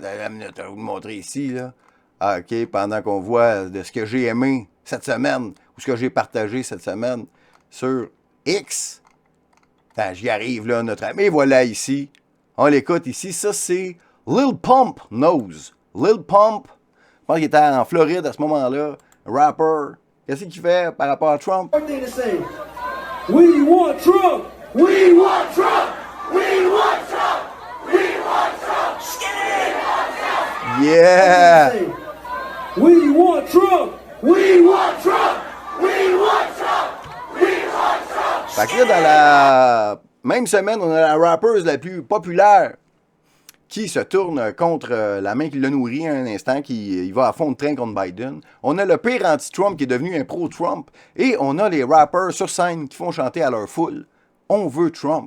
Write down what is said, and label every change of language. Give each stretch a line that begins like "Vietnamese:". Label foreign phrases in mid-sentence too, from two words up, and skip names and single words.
French: La minute, je vais vous montrer ici, là. Ah, OK, pendant qu'on voit de ce que j'ai aimé cette semaine, ou ce que j'ai partagé cette semaine sur X. Attends, j'y arrive, là, notre ami. Voilà, ici. On l'écoute ici. Ça, c'est Lil Pump Knows. Lil Pump, je pense qu'il était en Floride à ce moment-là. Rapper. Qu'est-ce qu'il fait par rapport à Trump?
English: We want Trump! We want Trump! We want Trump! We want Trump! Yeah! We want Trump! We want Trump! We want Trump! We want Trump!
French: Fait que là, dans la même semaine, on a la rappeuse la plus populaire qui se tourne contre la main qui l'a nourri un instant, qui va à fond de train contre Biden. On a le pire anti-Trump qui est devenu un pro-Trump. Et on a les rappers sur scène qui font chanter à leur foule « On veut Trump!